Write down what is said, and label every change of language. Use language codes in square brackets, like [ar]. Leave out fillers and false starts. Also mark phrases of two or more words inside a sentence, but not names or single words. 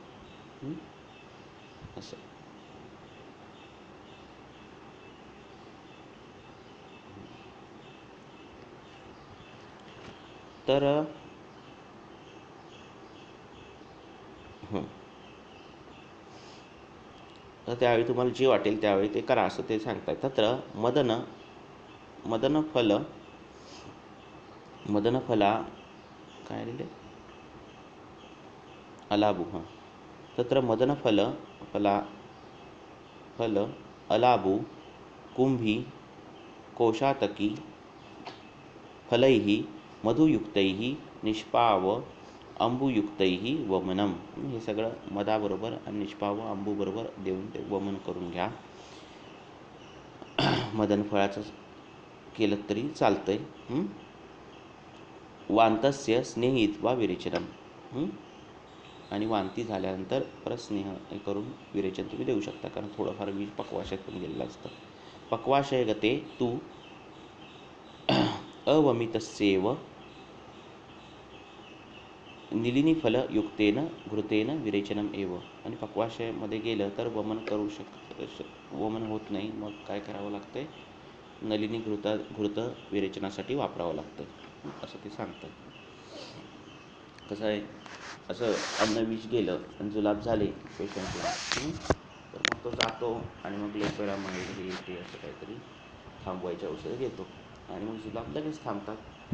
[mr] हं? असं. तर हं. तर त्यावेळी तुम्हाला जे वाटेल त्यावेळी ते करा असं ते सांगताय. [sa] तत्र मदनफल मदनफला [mr] काय लिहिले? अलाबू. हां. [sa] तत्र फल अलाबू कुंभी कोशातकी फलैः मधुयुक्तैः निष्पाव अंबुयुक्तैः वमनम. [mr] हे सगळं मधाबरोबर आणि निष्पाव अंबूबरोबर देऊन ते वमन करून घ्या. मदन फळाचं केलं तरी चालतंय. [sa] वांतस्य स्नेहित्वा विरेचनम. [mr] आणि वांती झाल्यानंतर परत स्नेह हे करून विरेचन तुम्ही देऊ शकता, कारण थोडंफार विष पक्वाशयात पण गेलेलं असतं. [sa] पक्वाशय गते तू अवमितस्येव निलिनीफलयुक्तेन घृतेन विरेचनम एव. [mr] आणि पक्वाशयामध्ये गेलं तर वमन होत नाही, मग काय करावं लागतंय? नलिनी घृत विरेचनासाठी वापरावं लागतं, असं ते सांगतं. कसं आहे, असं अन्न विष गेलं आणि जुलाब झाले पेशंटला, तर मग तो जातो आणि मग लोपेरामाइड हे ते असं काहीतरी थांबवायचे औषधं घेतो आणि मग जुलाब लगेच थांबतात.